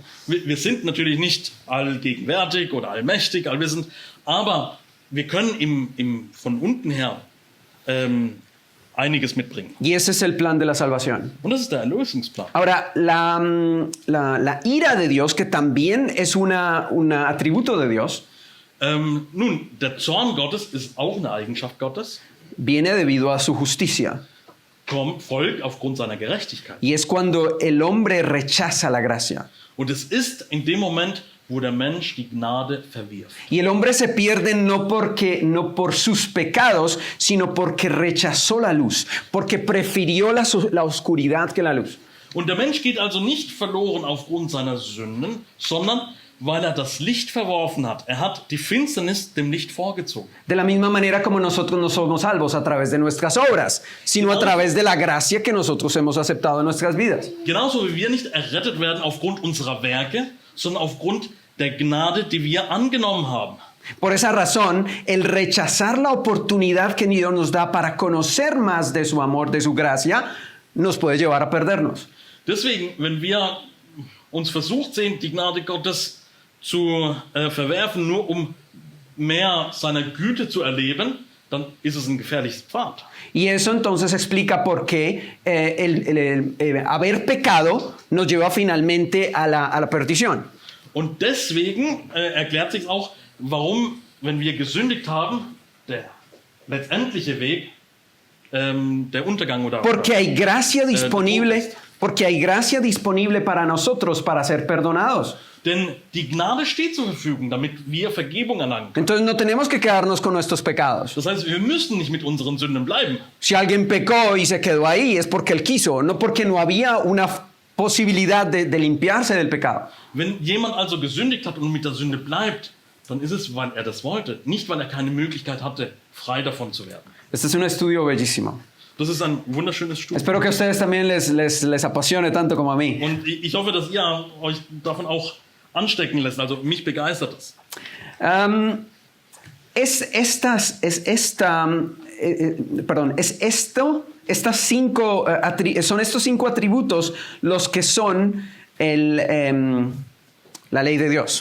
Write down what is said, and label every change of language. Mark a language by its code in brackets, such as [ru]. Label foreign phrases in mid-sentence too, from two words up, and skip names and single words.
[de] Wir sind natürlich nicht allgegenwärtig oder allmächtig, allwissend, aber wir können von unten her einiges mitbringen. [es] Y ese es el plan de la salvación. [de] Und das ist der Erlösungsplan. [es] Ahora, la ira de Dios, que también es un atributo de Dios, [de] Nun, der Zorn Gottes ist auch eine Eigenschaft Gottes, [es] viene debido a su justicia. [de] folgt aufgrund seiner Gerechtigkeit. [es] Y es cuando el hombre rechaza la gracia. [de] Und es ist in dem Moment, wo der Mensch die Gnade verwirft. [es] Y el hombre se pierde no por sus pecados, sino porque rechazó la luz, porque prefirió la oscuridad que la luz. [de] Und der Mensch geht also nicht verloren aufgrund seiner Sünden, sondern weil er das Licht verworfen hat. Er hat die Finsternis dem Licht vorgezogen. [es] De la misma manera como nosotros no somos salvos a través de nuestras obras, sino a través de la gracia que nosotros hemos aceptado en nuestras vidas. [de] Genauso wie wir nicht errettet werden aufgrund unserer Werke, sondern aufgrund der Gnade, die wir angenommen haben. [es] Por esa razón, el rechazar la oportunidad que Dios nos da para conocer más de su amor, de su gracia, nos puede llevar a perdernos. [de] Deswegen, wenn wir uns versucht sehen, die Gnade Gottes zu verwerfen, nur um mehr seiner Güte zu erleben, dann ist es ein gefährliches Pfad. [es] Y eso entonces explica por qué haber pecado nos lleva finalmente a la perdición. [de] Und deswegen erklärt sich auch, warum, wenn wir gesündigt haben, der letztendliche Weg der Untergang oder [es] Porque hay gracia disponible, porque hay gracia disponible para nosotros para ser perdonados. [de] Denn die Gnade steht zur Verfügung, damit wir Vergebung erlangen können. [es] Entonces no tenemos que quedarnos con nuestros pecados. [de] Das heißt, wir müssen nicht mit unseren Sünden bleiben. [es] Si alguien pecó y se quedó ahí es porque él quiso, no porque no había una posibilidad de limpiarse del pecado. [de] Wenn jemand also gesündigt hat und mit der Sünde bleibt, dann ist es, weil er das wollte, nicht weil er keine Möglichkeit hatte, frei davon zu werden. [es] Este es un estudio bellísimo. [de] Das ist ein wunderschönes Studium. [es] Espero que a ustedes también les apasione tanto como a mí. [de] Und ich hoffe, dass ihr euch davon auch anstecken lässt. Also mich begeistert das. [es] Son estos 5 atributos los que son la ley de Dios.